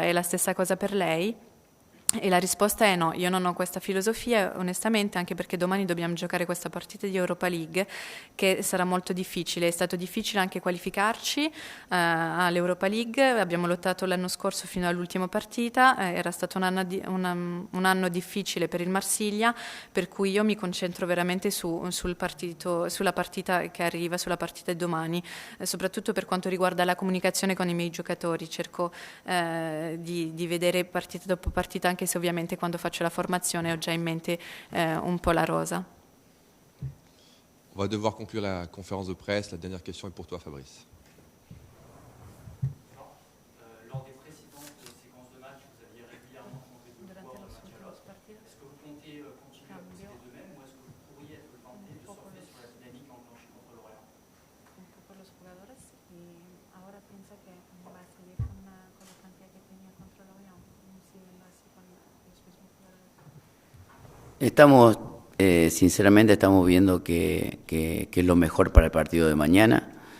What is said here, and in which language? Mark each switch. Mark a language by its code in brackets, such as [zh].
[it] È la stessa cosa per lei? E la risposta è no, io non ho questa filosofia onestamente, anche perché domani dobbiamo giocare questa partita di Europa League che sarà molto difficile. È stato difficile anche qualificarci all'Europa League, abbiamo lottato l'anno scorso fino all'ultima partita, era stato un anno difficile per il Marsiglia, per cui io mi concentro veramente sulla partita che arriva, sulla partita di domani, soprattutto per quanto riguarda la comunicazione con i miei giocatori. Cerco di vedere partita dopo partita, anche se ovviamente quando faccio la formazione ho già in mente un po' la rosa. [fr] On va devoir conclure la conférence de presse. La dernière question est pour toi, Fabrice. Lors des précédentes séquences de match, vous aviez régulièrement changé de joueur de match à l'autre. Est-ce que vous comptez continuer à procéder de même, ou est-ce que vous pourriez être tenté de surfer sur la dynamique enclenchée contre l'Orient? [es] Un poco los jugadores y ahora piensa que va a seguir con la plantilla que tenía contra el Orient, siguiendo así con los mismos jugadores. Estamos Sinceramente estamos viendo que es lo mejor para el partido de mañana.